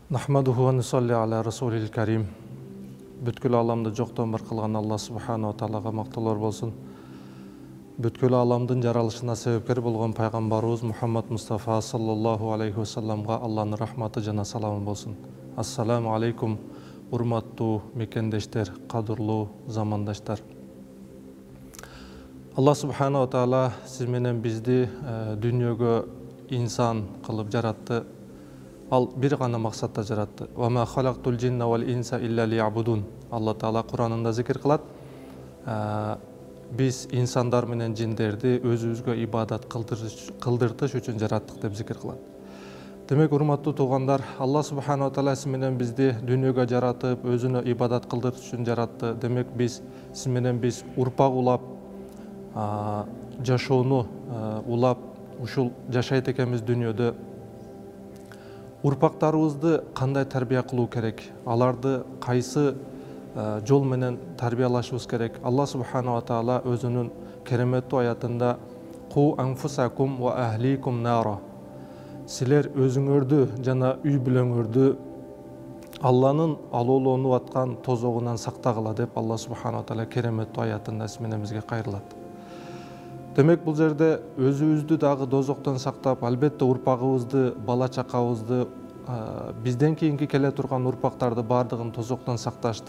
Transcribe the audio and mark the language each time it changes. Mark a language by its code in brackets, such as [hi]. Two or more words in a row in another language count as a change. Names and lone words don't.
[ar] نحمده ونصلي على رسوله الكريم. [ky] Бүткүл аламды жоктон бар кылган Алла [ar] سبحانه وتعالى [ky] мактоолор болсун. Бүткүл аламдын жаралышына себепкер болгон пайгамбарыбыз Мухаммад Мустафа [ar] صلى الله عليه وسلم [ky] Алланын рахматы жана саламы болсун. [ar] السلام عليكم, [ky] урматтуу мекендештер, кадырлуу замандаштар. Алла [ar] سبحانه وتعالى [ky] сиз менен бизди дүйнөгө инсан кылып жаратты. Ал bir гана максатта жаратты. [ar] وما خلقت الجن والإنس إلا ليعبدون. [ky] Алла таала Куранында зикир кылат. Biz insanlar менен жиндерди өзүбүзгө ибадат кылдыртыш үчүн жараттык деп зикир кылат. Демек, урматтуу туугандар, Алла [ar] سبحانه وتعالى [ky] сиз менен бизди дүйнөгө жаратып, өзүнө ибадат кылдыртыш үчүн жаратты. Демек, биз сиз менен урпак улап, жашоону улап, ушул жашайт экенбиз дүйнөдө. Урпактарыбызды кандай тарбия кылуу керек? Аларды кайсы жол менен тарбиялашыбыз керек? Алла [ar] سبحانه وتعالى [ky] өзүнүн кереметтүү аятында [ar] «قوا أنفسكم وأهليكم نارا». [ky] Силер өзүңөрдү жана үй бүлөңөрдү Алланын алоолонуп аткан тозогунан сактагыла деп Алла [ar] سبحانه وتعالى [ky] кереметтүү аятында сиз менен бизге кайрылат. Демек, бул жерде өзүбүздү дагы дозоктон сактап, албетте урпагыбызды, бала чакабызды, бизден кийинки келе турган урпактарды бардыгын тозоктон сакташтык.